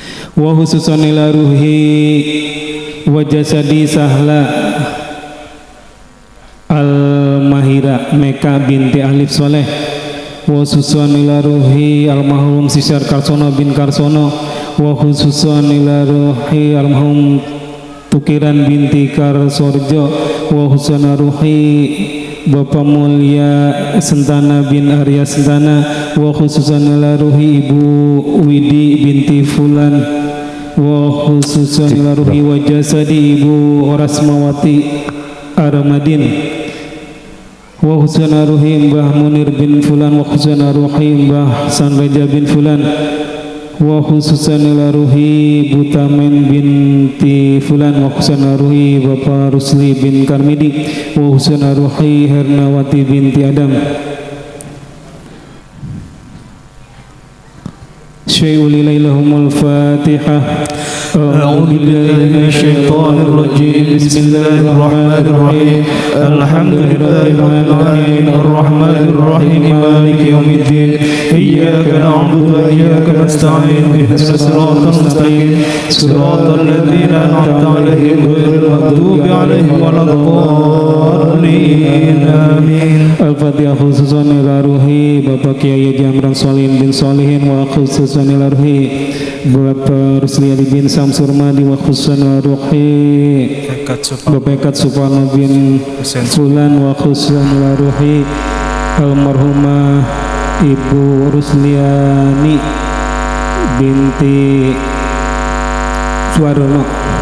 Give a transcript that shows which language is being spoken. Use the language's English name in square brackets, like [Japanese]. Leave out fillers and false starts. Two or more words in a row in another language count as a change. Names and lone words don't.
[Arabic] وخصوصا إلى روح وجسد Sahla Al-Mahira Meka بنت Alif Soleh وخصوصا إلى روح المرحوم Sisar Karsono بن Karsono وخصوصا ila ruhi almarhum Tukiran binti Karsorjo wa khususan ruhi Bapak Mulia Sentana bin Arya Sentana wa khususan إلى روح Ibu Widi بنت فلان وخصوصا إلى روح وجسد Ibu Rasmawati Aramadin وخصوصا إلى روح Mbah Munir بن فلان وخصوصا إلى روح Mbah Sanreja بن فلان وخصوصا إلى روح Butamen بنت فلان وخصوصا إلى روح Bapak Rusli بن Karmidi وخصوصا إلى روح Hernawati بنت Adam. شيء إليهم الفاتحة. أعوذ بالله من الشيطان الرجيم بسم الله الرحمن الرحيم الحمد لله رب العالمين الرحمن الرحيم مالك يوم الدين إياك نعبد وإياك نستعين اهدنا الصراط المستقيم صراط الذين أنعمت عليهم غير المغضوب عليهم ولا الضالين آمين. Al-Fatihah khususan ila ruhi Bapak Kiai Jamran Solihin bin Solihin wa khususan ila ruhi Bapak Rusli Ali bin Samsur Madi wa khususan ila ruhi Bapak Ekat Suparno bin Fulan wa khususan ila ruhi almarhumah Ibu Rusliani binti Suwarno.